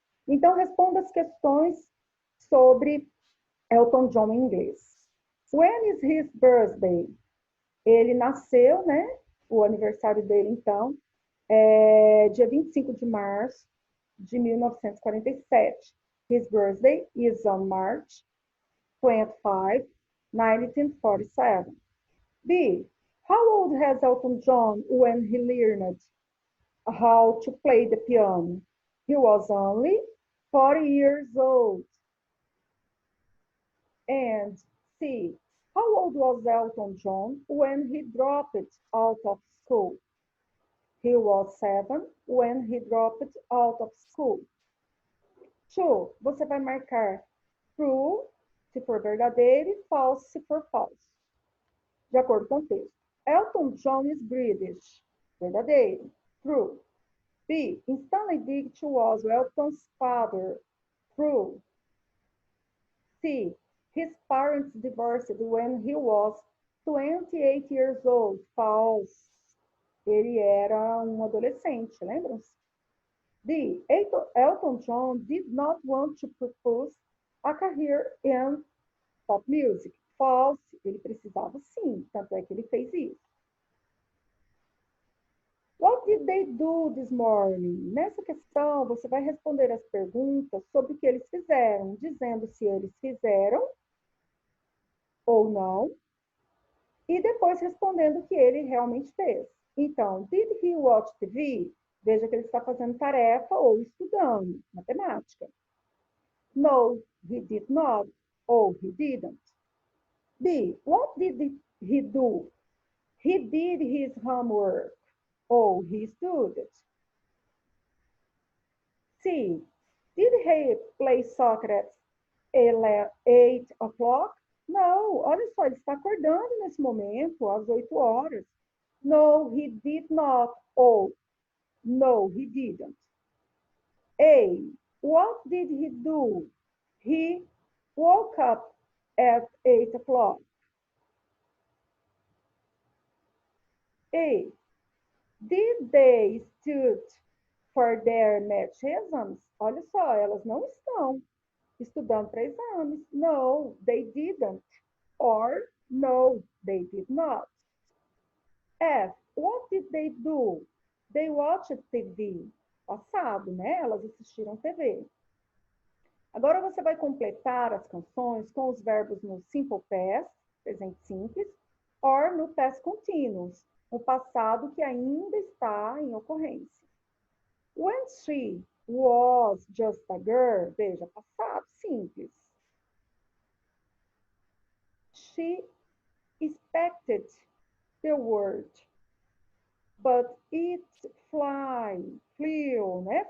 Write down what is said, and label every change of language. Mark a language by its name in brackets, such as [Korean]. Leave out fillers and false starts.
[Portuguese] Então, responda as questões sobre Elton John em inglês. [English] When is his birthday? [Portuguese] Ele nasceu, né? O aniversário dele, então, é dia 25 de março de 1947. [English] His birthday is on March 25, 1947. B. How old has Elton John when he learned how to play the piano? He was only 40 years old. And C. How old was Elton John when he dropped out of school? He was 7 when he dropped out of school. 2. [Portuguese] Você vai marcar true, se for verdadeiro, e false, se for falso. De acordo com o texto. [English] Elton John is British. [Portuguese] Verdadeiro. True. B. [English] Stanley Dick was Elton's father. True. C. His parents divorced when he was 28 years old. False. [Portuguese] Ele era um adolescente, lembram-se? D. [English] Elton John did not want to pursue a career in pop music. False. [Portuguese] Ele precisava sim, tanto é que ele fez isso. [English] What did they do this morning? [Portuguese] Nessa questão, você vai responder as perguntas sobre o que eles fizeram, dizendo se eles fizeram ou não, e depois respondendo o que ele realmente fez. Então, [English] did he watch TV? [Portuguese] Veja que ele está fazendo tarefa ou estudando matemática. [English] No, he did not, or he didn't. B, what did he do? He did his homework. Oh, he studied. C. Did he play soccer at 8 o'clock? [Portuguese] Não, olha só, ele está acordando nesse momento, às 8 horas. [English] No, he did not. Oh, no, he didn't. A. What did he do? He woke up at 8 o'clock. A. Did they study for their math exams? [Portuguese] Olha só, elas não estão estudando para exames. [English] No, they didn't. Or, no, they did not. F. What did they do? They watched TV. [Portuguese] Passado, né? Elas assistiram TV. Agora você vai completar as canções com os verbos no simple past, presente simples, or no past continuous, o passado que ainda está em ocorrência. [English] When she was just a girl, [Portuguese] veja, passado simples. [English] She expected the word, but it flew, né?